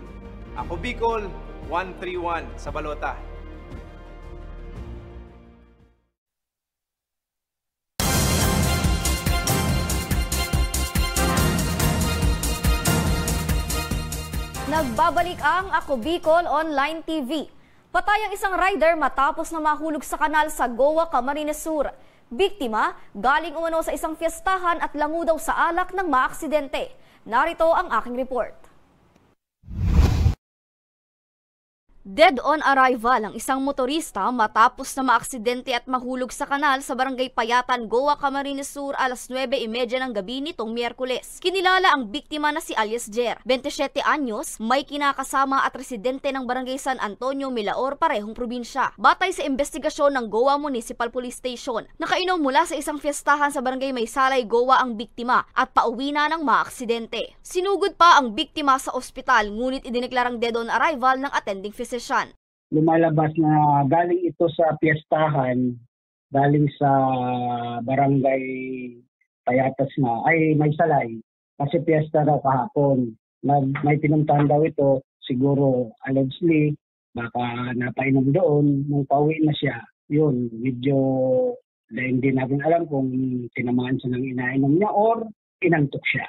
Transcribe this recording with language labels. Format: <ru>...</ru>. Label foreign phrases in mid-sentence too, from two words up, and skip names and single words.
<tl>Ako Bicol, 131 sa balota. Nagbabalik ang Ako Bicol Online TV. Patay ang isang rider matapos na mahulog sa kanal sa Goa, Camarines Sur. Biktima, galing umano sa isang fiestahan at lango daw sa alak ng maaksidente. Narito ang aking report.</tl> <en>Dead on arrival</en> <tl>ang isang motorista matapos na maaksidente at mahulog sa kanal sa barangay Payatan, Goa, Camarines Sur alas 9:30 ng gabi nitong Miyerkules. Kinilala ang biktima na si alias Jer, 27 anyos, may kinakasama at residente ng barangay San Antonio, Milaor, parehong probinsya. Batay sa investigasyon ng Goa Municipal Police Station, nakainom mula sa isang fiestahan sa barangay Maysalay, Goa ang biktima at pauwi na ng maaksidente. Sinugod pa ang biktima sa ospital ngunit idineklarang</tl> <en>dead on arrival</en> <tl>ng attending physician. Lumalabas na galing ito sa piyestahan, galing sa barangay Payatas na, ay Maysalay, kasi piyesta daw kahapon. May pinuntahan daw ito, siguro allegedly, baka napainom doon, nung pauwi na siya, yun, medyo hindi natin alam kung tinamaan siya ng inainom niya or inantok siya.</tl>